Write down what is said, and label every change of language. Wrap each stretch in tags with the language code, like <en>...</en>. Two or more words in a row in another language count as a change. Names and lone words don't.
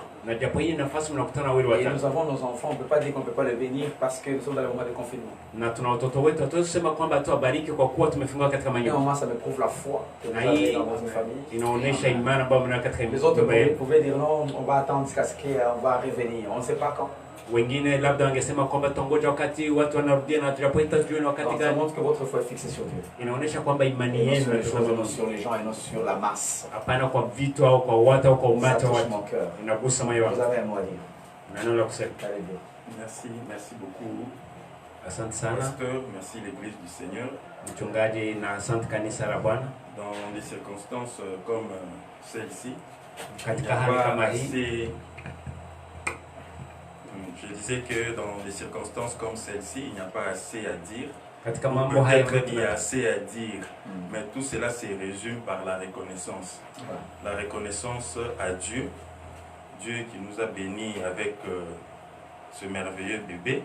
<fr>Et nous avons nos enfants, on ne peut pas dire qu'on ne peut pas les bénir parce que nous sommes dans le moment de confinement. Et au moins ça me prouve la foi que vous avez dans votre famille. Les autres pouvaient dire non, on va attendre jusqu'à ce qu'on va revenir. On ne sait pas quand.</fr> <sw>Wengine labda wangesema kwamba tutangoja wakati watu wanarudia na tutapata tujue wakati gani.</sw> <fr>Ça montre que votre foi est fixée sur Dieu.</fr> <sw>Inaonyesha kwamba imani yenu</sw> <fr>sur les gens et non sur la masse.</fr> <sw>Hapana kwa vitu au kwa watu au kwa umati wa watu. Inagusa moyo wako.</sw> <fr>Vous avez un mot à dire.</fr> <sw>Neno la kusema.</sw> <fr>Merci beaucoup.</fr> <sw>Asante sana.</sw> <fr>Pasteur, merci l'Église du Seigneur.</fr> <sw>Mchungaji na asante kanisa la Bwana.</sw> <fr>Dans des circonstances comme celle-ci,</fr> <sw>katika hali kama hii,</sw> <fr>je disais que dans des circonstances comme celle-ci, il n'y a pas assez à dire. Peut-être il y a assez à dire, mais tout cela se résume par la reconnaissance. La reconnaissance à Dieu, Dieu qui nous a bénis avec ce merveilleux bébé.</fr>